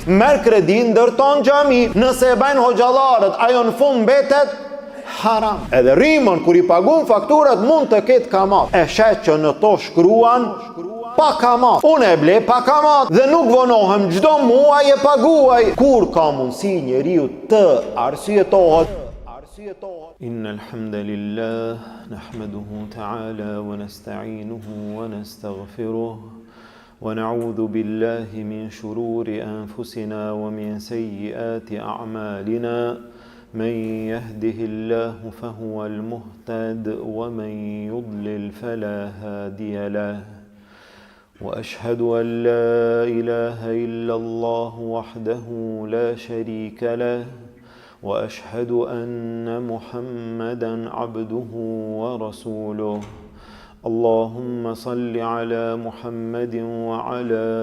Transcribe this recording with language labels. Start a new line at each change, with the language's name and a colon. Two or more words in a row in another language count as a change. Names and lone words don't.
Albanian: Merr kredi, ndërton xhami, nëse e bajnë hoxhallarët, ajo në fund mbetet haram. Edhe rrimën kur i pagun fakturat mund të ketë kamat. E shet që në to shkruan pa kamat. Unë e ble pa kamat dhe nuk vonohem, çdo muaj e paguaj. Kur ka mundësi njeriu të arsyetohet?
Arabic: إن الحمد لله نحمده تعالى ونستعينه ونستغفره ونعوذ بالله من شرور أنفسنا ومن سيئات أعمالنا. من يهده الله فهو المهتد ومن يضلل فلا هادي له وأشهد أن لا إله إلا الله وحده لا شريك له وأشهد أن محمدا عبده ورسوله اللهم صل على محمد وعلى